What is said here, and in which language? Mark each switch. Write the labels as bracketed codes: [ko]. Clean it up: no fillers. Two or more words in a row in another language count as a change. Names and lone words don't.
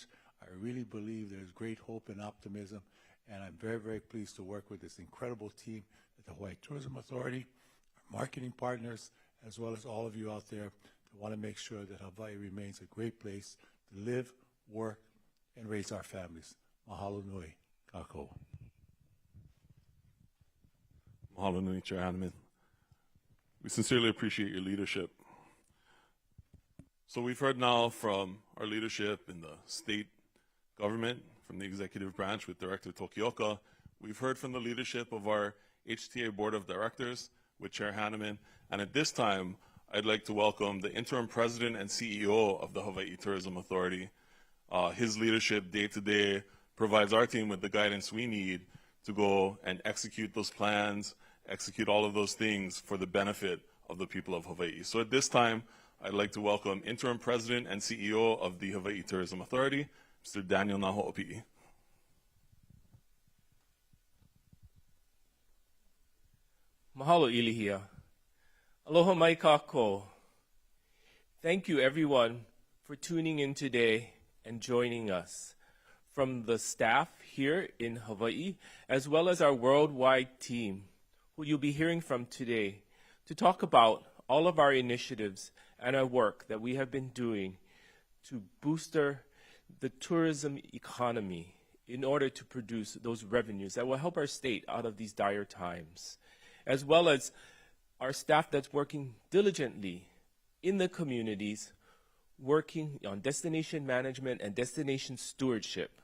[en] I really believe there's great hope and optimism, and I'm very, very pleased to work with this incredible team at the Hawaii Tourism Authority, our marketing partners, as well as all of you out there that want to make sure that Hawaii remains a great place to live, work, and raise our families. [haw] Mahalo nui, kako. Mahalo nui, Chair Hanneman. [en] We sincerely appreciate your leadership. So we've heard now from our leadership in the state government, from the executive branch with Director Tokioka. We've heard from the leadership of our HTA Board of Directors with Chair Hanneman. And at this time, I'd like to welcome the interim president and CEO of the Hawaii Tourism Authority. His leadership day to day provides our team with the guidance we need to go and execute those plans, execute all of those things for the benefit of the people of Hawaii. So at this time, I'd like to welcome interim president and CEO of the Hawaii Tourism Authority, Mr. Daniel Naho'opi'i. [haw] Mahalo Ilihia. Aloha mai kako. [en] Thank you everyone for tuning in today and joining us. From the staff here in Hawaii, as well as our worldwide team, who you'll be hearing from today, to talk about all of our initiatives and our work that we have been doing to booster the tourism economy in order to produce those revenues that will help our state out of these dire times, as well as our staff that's working diligently in the communities, working on destination management and destination stewardship.